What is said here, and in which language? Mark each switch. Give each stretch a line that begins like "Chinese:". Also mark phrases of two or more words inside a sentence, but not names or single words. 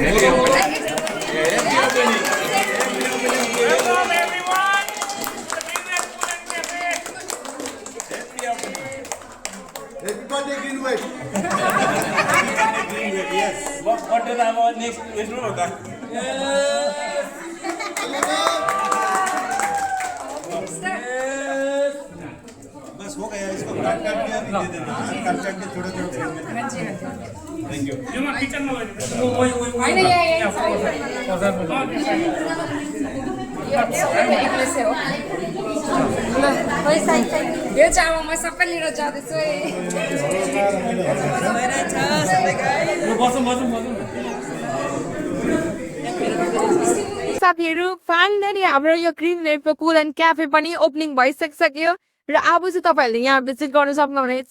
English: Everybody green wave. Yes. What did I want next? Which room was that?
Hindi: बस हो गया इसको काट के अभी दे देना काट के थोड़ा
English: thank you
Nepali: यो म किचन मा होइन यो चाहिँ अब म सबै लिएर जाँदैछु साथीहरू फाइनली हाम्रो यो ग्रिन वेभको कुल एन्ड क्याफे पनि ओपनिङ भइसकिसक्यो र अब चाहिँ तपाईँहरूले यहाँ भिजिट गर्न सक्नुहुनेछ।